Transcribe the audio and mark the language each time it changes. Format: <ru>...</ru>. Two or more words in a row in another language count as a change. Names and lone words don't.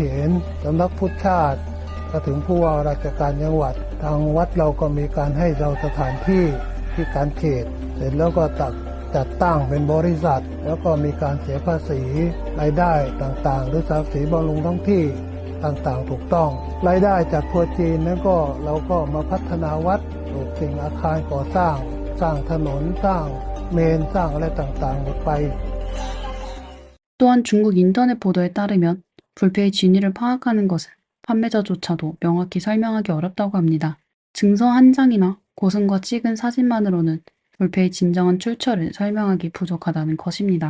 <th>รสำนักพุทธชาติก็ถึงผู้ว่าราชการจังหวัดทางวัดเราก็มีการให้เราสถานที่ที่การเขตเสร็จแล้วก็จัดตั้งเป็นบริษัทแล้วก็มีการเสียภาษีรายได้ต่างๆหรือภาษีบำรุงท้องที่ต่างๆถูกต้องรายได้จากทัวร์จีนนั้นก็เราก็มาพัฒนาวัดปลูกสิ่งอาคารก่อสร้างถนนสร้างเมนสร้างอะไรต่างๆหมดไป</th> <ko>또한 중국 인터넷 보도에 따르면 불패의 진위를 파악하는 것은 판매자조차도 명확히 설명하기 어렵다고 합니다. 증서 한 장이나 고승과 찍은 사진만으로는 불패의 진정한 출처를 설명하기 부족하다는 것입니다.</ko>